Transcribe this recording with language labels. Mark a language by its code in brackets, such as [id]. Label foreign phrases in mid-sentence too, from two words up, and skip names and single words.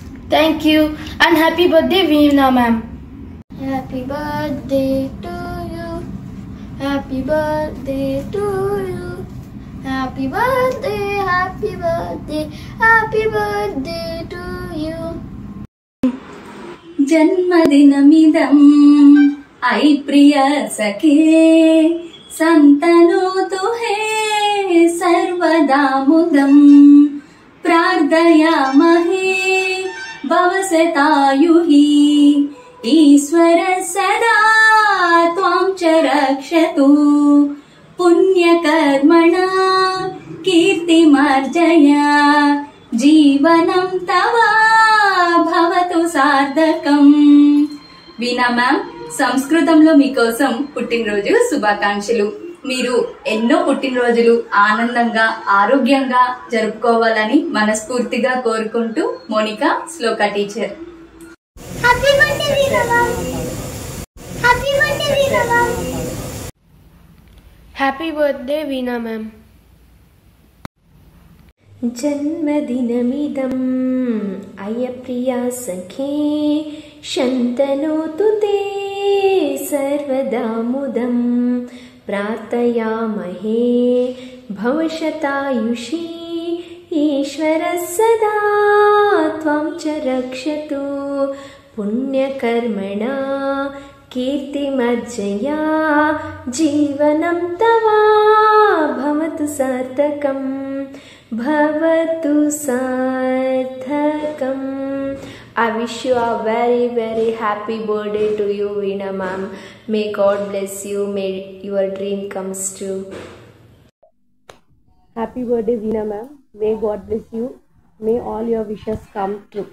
[en] Thank you and happy birthday Veena ma'am. Happy birthday to you. Happy birthday to you. Happy birthday, happy birthday, happy birthday to you. [sa] जन्मदिनमिदं ऐ प्रिय सखे सन्तनोतु हे सर्वदा मुदं प्रार्थयामहे भवसतायुः ईश्वर सदा त्वां च रक्षतु पुण्यकर्मणा कीर्तिमार्जय जीवनं तव భవతు సార్థకం. [te] వీణా మ్యామ్, సంస్కృతంలో మీకోసం పుట్టినరోజు శుభాకాంక్షలు. మీరు ఎన్నో పుట్టినరోజులు ఆనందంగా ఆరోగ్యంగా జరుపుకోవాలని మనస్ఫూర్తిగా కోరుకుంటూ మోనికా శ్లోక టీచర్. [en] Happy birthday Veena ma'am. Happy birthday Veena ma'am. Happy birthday Veena ma'am. [sa] जन्मदिनमिदम् अयप्रिया सखे शन्तनोतु ते सर्वदा मुदं प्रार्थयामहे भवशतायुषी ईश्वरः सदा त्वां च रक्षतु पुण्यकर्मणा कीर्तिमर्जया जीवनं तव भवतु सार्थकम् भवतु सार्थकम्. [en] I wish you a very happy birthday to you, Veena ma'am. May God bless you. May your dream comes true. Happy birthday, Veena ma'am. May God bless you. May all your wishes come true.